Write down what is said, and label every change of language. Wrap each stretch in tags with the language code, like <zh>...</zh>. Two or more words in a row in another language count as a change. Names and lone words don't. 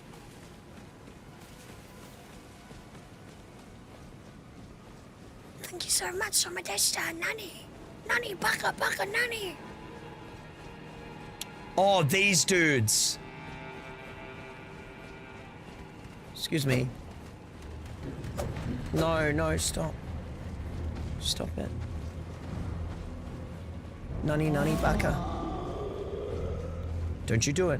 <en>Thank you so much, Somadesta, Nani. Nani, baka, baka, Nani. Oh, these dudes. Excuse me. No, no, stop. Stop it. Nani, nani, baka. Don't you do it.</en>